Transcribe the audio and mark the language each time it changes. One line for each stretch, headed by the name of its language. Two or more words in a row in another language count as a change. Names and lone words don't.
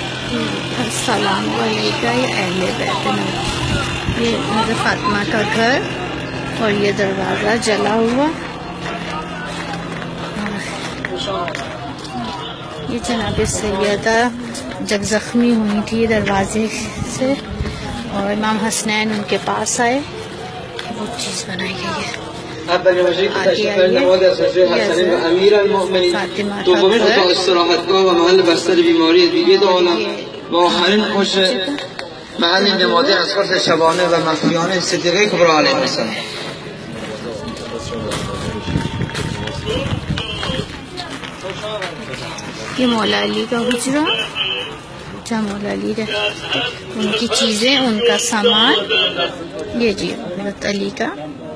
Arabic: السلام عليكم
Hindi: अहले बैत। ये हज़रत फातिमा का घर और ये दरवाज़ा जला हुआ। ये जनाब सैयदा जब ज़ख्मी हुई थी दरवाजे से और इमाम हसनैन उनके पास आए, वो चीज़ बनाई गई है।
Persian: محل نماد اسقاط شبانه و مخفیانه صدیقه کبرا
Arabic: علیه السلام.
Hindi: ये मौला अली का हुजरा, जहाँ मौला अली रहते, उनकी चीज़ें, उनका सामान, ये जी हज़रत अली का